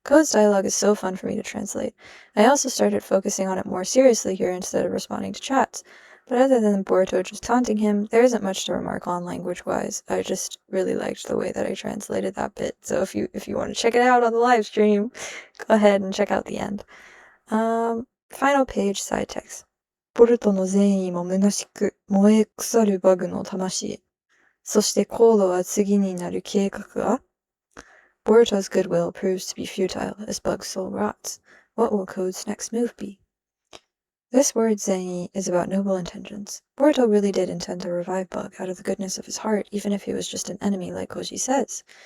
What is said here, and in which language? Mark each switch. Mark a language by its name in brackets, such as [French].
[English] Code's dialogue is so fun for me to translate. I also started focusing on it more seriously here instead of responding to chats. But other than Boruto just taunting him, there isn't much to remark on language-wise. I just really liked the way that I translated that bit. So if you want to check it out on the livestream, go ahead and check out the end. Final page side text. [Japanese] ボルトの善意も虚しく燃え腐るバグの魂。そして高度は次になる計画は [English] Boruto's goodwill proves to be futile as Bug's soul rots. What will Code's next move be? This word zengi is about noble intentions. Boruto really did intend to revive Bug out of the goodness of his heart, even if he was just an enemy like Koji says.